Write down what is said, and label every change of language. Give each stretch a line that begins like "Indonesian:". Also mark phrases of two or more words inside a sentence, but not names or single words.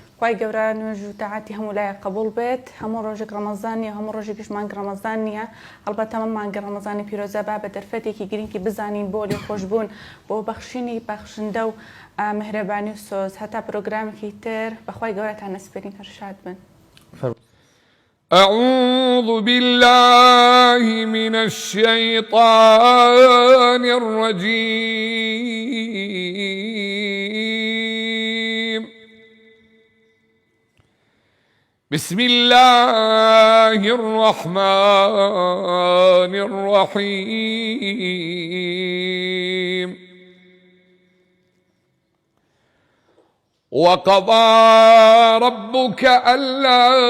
Central Kurdish: خوای گەورە نوێژ و تاعاتی هەموو لایەک قبوڵ بێت هەموو ڕۆژێک ڕەمەزان نیە هەموو ڕۆژێکیش مانگە ڕەمەزان نییە هەڵبەتە ئەمە مانگە ڕەمەزانی پیرۆزە با بە دەرفەتێکی گرنگی بزانین بۆ لێخۆشبوون بۆ بەخشینی بەخشندە و مهرەبانی و سۆز هەتا پرۆگرامێکی تر بەخوای گەورەتان نەسپێرین هەر شاد بن.
Arabic: أعوذ بالله من الشيطان الرجيم بسم الله الرحمن الرحيم وقضى ربك ألا